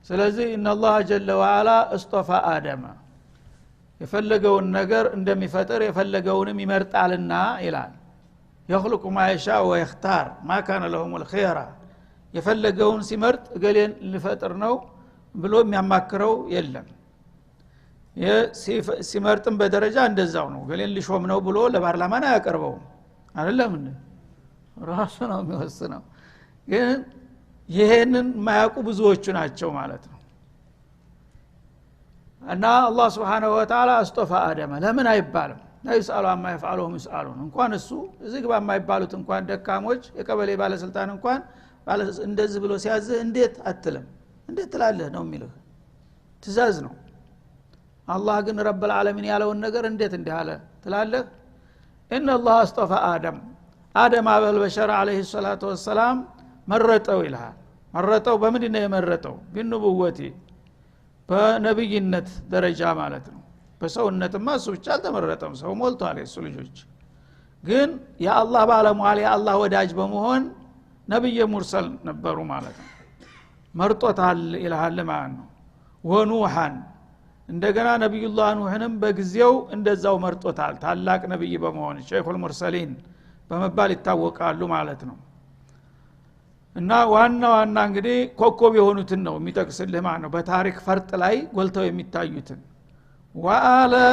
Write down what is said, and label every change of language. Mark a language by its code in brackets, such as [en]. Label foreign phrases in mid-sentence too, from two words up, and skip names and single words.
[am] ስለዚህ [ar] إن الله جل وعلا اصطفى آدم [am] የፈለገውን ነገር እንደሚፈጥር የፈለገውንም ይመርጣልና ይላል [ar] يخلق ما يشاء ويختار ما كان لهم الخيار [am] የፈለገውን ሲመርጥ እገሌን ሊፈጥር ነው ብሎ የሚያማክረው የለም ሲመርጥም በደረጃ እንደዛው ነው እገሌን ሊሾም ነው ብሎ ለፓርላማ ያቀርበው አይደለም እንዴ ራሱ ነው የሚወስነው ግን ይሄንን ማያውቁ ብዙዎቹ ናቸው ማለት ነው እና አላህ [ar] سبحانه وتعالى اصطفى آدم [am] ለምን አይባልም [ar] لا يسأل عما يفعل وهم يسألون [am] እንኳን እሱ እዚህ ግባ የማይባሉት እንኳን ደካሞች የቀበሌ ባለስልጣን እንኳን እንደዚህ ብሎ ሲያዝህ እንዴት አትልም እንዴት ትላለህ ነው የሚለው ትእዛዝ ነው አላህ ግን [ar] رب العالمين [am] ያለውን ነገር እንዴት እንዲህ አለ ትላለህ [ar] ان الله اصطفى آدم أبا البشر عليه الصلاة والسلام [am] መረጠው ይላል መረጠው በምንድን ነው የመረጠው ቢንቡወቲ በነብይነት ደረጃ ማለት ነው በሰውነትማ እሱ ብቻ አልተመረጠም ሰው ሞልቷል የሱ ልጆች ግን የአላህ ባለሟል የአላህ ወዳጅ በመሆን [ar] نبي مرسل [am] ነበሩ ማለት ነው መርጦታል ይላል ማለት ነው ወኑሃን እንደገና ነብዩላህ ኑህንም በጊዜው እንደዛው መርጦታል ታላቅ ነብይ በመሆን [ar] شيخ المرسلين [am] በመባል ይታወቃሉ ማለት ነው እና ዋና እንግዲህ ኮኮብ የሆኑትን ነው የሚጠቅስልህ ማለት ነው በታሪክ ፈርጥ ላይ ጎልተው የሚታዩትን ወአለ